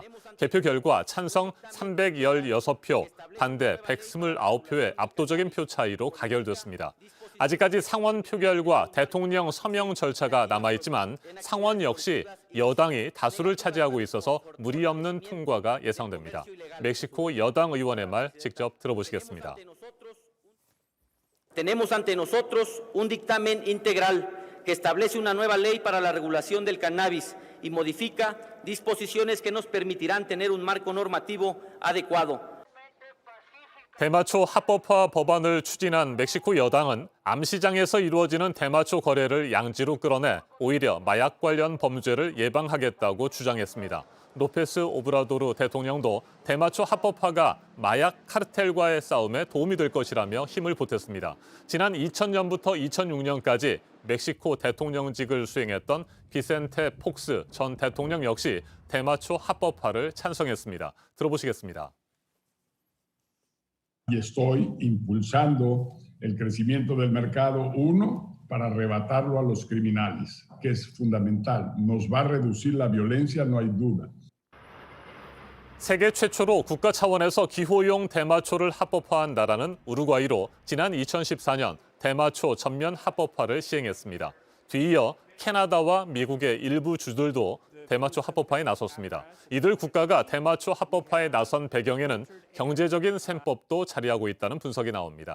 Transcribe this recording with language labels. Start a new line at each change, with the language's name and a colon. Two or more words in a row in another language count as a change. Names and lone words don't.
Korean: 개표 결과 찬성 316표, 반대 129표의 압도적인 표 차이로 가결됐습니다. 아직까지 상원 표결과 대통령 서명 절차가 남아있지만 상원 역시 여당이 다수를 차지하고 있어서 무리 없는 통과가 예상됩니다. 멕시코 여당 의원의 말 직접 들어보시겠습니다.
Spanish: Tenemos ante nosotros un dictamen integral que establece una nueva ley para la regulación del cannabis y modifica disposiciones que nos permitirán tener un marco normativo adecuado.
Korean: 대마초 합법화 법안을 추진한 멕시코 여당은 암시장에서 이루어지는 대마초 거래를 양지로 끌어내 오히려 마약 관련 범죄를 예방하겠다고 주장했습니다. 로페스 오브라도르 대통령도 대마초 합법화가 마약 카르텔과의 싸움에 도움이 될 것이라며 힘을 보탰습니다. 지난 2000년부터 2006년까지 멕시코 대통령직을 수행했던 비센테 폭스 전 대통령 역시 대마초 합법화를 찬성했습니다. 들어보시겠습니다.
Spanish: Y estoy impulsando el crecimiento del mercado, uno, para arrebatarlo a los criminales, que es fundamental. Nos va a reducir la violencia, no hay duda.
Korean: 세계 최초로 국가 차원에서 기호용 대마초를 합법화한 나라는 우루과이로 지난 2014년 대마초 전면 합법화를 시행했습니다. 뒤이어 캐나다와 미국의 일부 주들도 대마초 합법화에 나섰습니다. 이들 국가가 대마초 합법화에 나선 배경에는 경제적인 셈법도 자리하고 있다는 분석이 나옵니다.